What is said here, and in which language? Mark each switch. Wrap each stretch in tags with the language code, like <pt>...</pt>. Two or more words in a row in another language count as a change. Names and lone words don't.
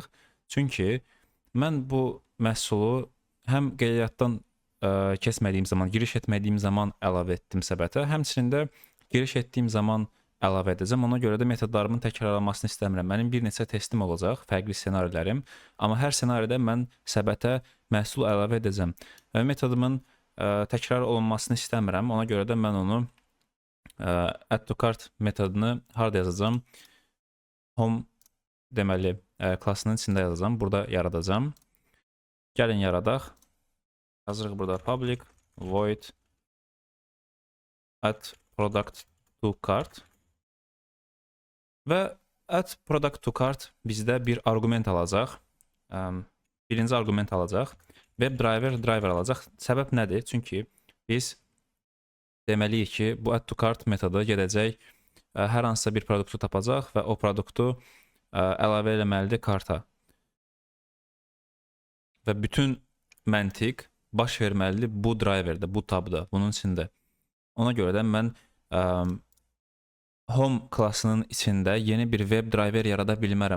<az>Çünki mən bu məhsulu həm qeydiyyatdan keçmədiyim zaman, giriş etmədiyim zaman əlavə etdim səbətə, həmçinin də giriş etdiyim zaman əlavə edəcəm. Ona görə də metodlarımın təkrarlanmasını istəmirəm. Mənim bir neçə testim olacaq, fərqli ssenarilərim. Amma hər ssenaridə mən səbətə məhsul əlavə edəcəm. Və metodumun təkrar olunmasını istəmirəm. Ona görə də mən onu</az> <en>add to cart</en> <az>metodunu harada yazacağam? Home deməli klassının içində yazacağam. Burada yaradacağam. Gəlin yaradaq. Yazırıq burada</az> <en>public void add product to cart.</en> <az>Və</az> <en>add product to cart</en> <az>bizdə bir arqument alacaq. Birinci arqument alacaq. WebDriver alacaq. Səbəb nədir? Çünki biz deməliyik ki, bu</az> <en>add to cart</en> <az>metodu gedəcək, hər hansısa bir produktu tapacaq və o produktu əlavə eləməlidir karta. Və bütün məntiq baş verməlidir bu driverdə, bu tabda, bunun içində. Ona görə də mən home klassının içində yeni bir</az> <en>web driver</en> <az>yarada bilmərəm.</az>